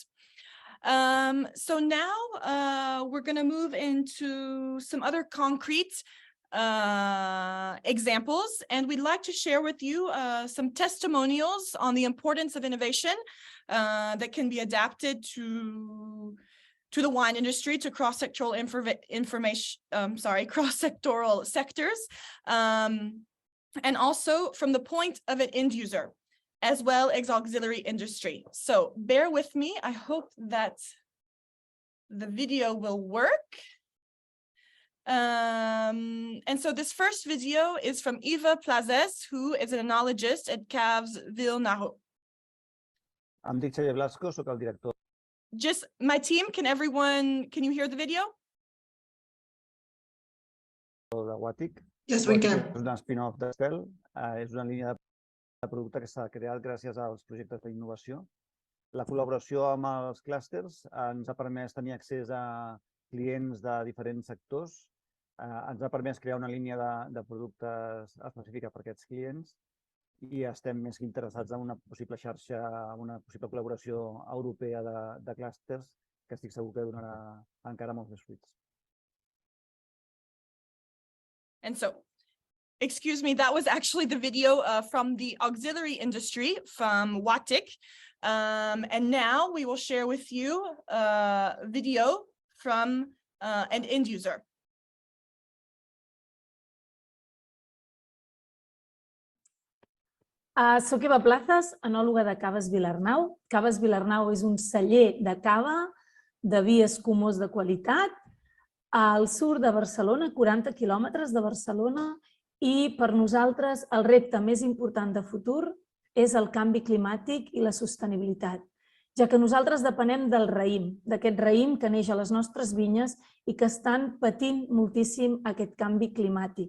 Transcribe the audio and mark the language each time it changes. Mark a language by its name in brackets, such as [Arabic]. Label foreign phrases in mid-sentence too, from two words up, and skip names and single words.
[English] So now we're going to move into some other concrete examples, and we'd like to share with you some testimonials on the importance of innovation that can be adapted to the wine industry, to cross-sectoral cross-sectoral sectors, and also from the point of an end user, as well as auxiliary industry. So bear with me. I hope that the video will work. And so this first video is from Eva Plazes, who is an enologist at Caves Ville-Naro. [Catalan] Em dic Xavier Blasco, soc el director [English] Just my team, can you hear the video? [Catalan] de WATIC. [English] Yes, we can. [Catalan] És una spin-off d'Estel, és una línia de producte que s'ha creat gràcies als projectes d'innovació. La col·laboració amb els clústers ens ha permès tenir accés a clients de diferents sectors, ens ha permès crear una línia de productes específica per a aquests clients i estem més que interessats en una possible xarxa, una possible col·laboració europea de clústers que estic segur que donarà encara molts més fruits. [English] And so, excuse me, that was actually the video from the auxiliary industry from WICA. And now we will share with you a video from an end user. [Catalan] Soc Eva Plazas, enòloga de Caves Vilarnau. Caves Vilarnau és un celler de cava de vi escumós de qualitat al sud de Barcelona, 40 quilòmetres de Barcelona, i per nosaltres el repte més important de futur és el canvi climàtic i la sostenibilitat, ja que nosaltres depenem del raïm, d'aquest raïm que neix a les nostres vinyes i que estan patint moltíssim aquest canvi climàtic.